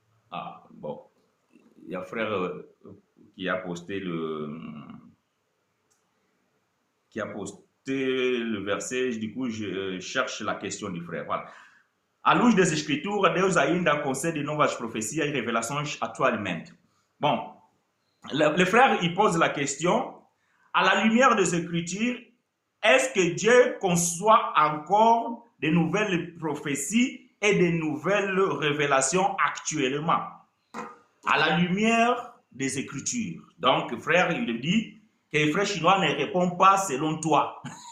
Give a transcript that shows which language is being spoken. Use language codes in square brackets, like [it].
[fr] Ah, bon. Il y a un frère qui a posté le verset, du coup je cherche la question du frère. Voilà. [pt] à luz das Escrituras, Deus ainda concede novas profecias e revelações atualmente. [fr] Bon, le frère, il pose la question, à la lumière des Écritures, est-ce que Dieu conçoit encore de nouvelles prophéties et de nouvelles révélations actuellement? À la lumière des Écritures. Donc, frère, il dit que le frère chinois ne répond pas selon toi.